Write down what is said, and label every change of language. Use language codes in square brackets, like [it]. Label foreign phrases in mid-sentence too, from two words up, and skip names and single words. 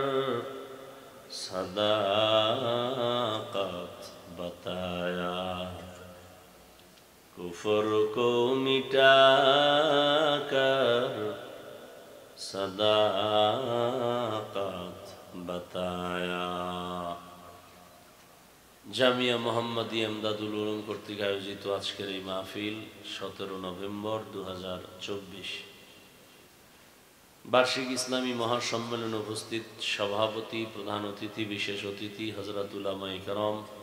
[ur] صداقت بتایا، کفر کو مٹا کر صداقت بتایا. [bn] জামিয়া মোহাম্মদিয়া ইমদাদুল উলুম কর্তৃক আয়োজিত আজকের এই মাহফিল 17 নভেম্বর 2024 বার্ষিক ইসলামী মহাসম্মেলনে উপস্থিত সভাপতি, প্রধান অতিথি, বিশেষ অতিথি, হযরত উলামায়ে কেরাম,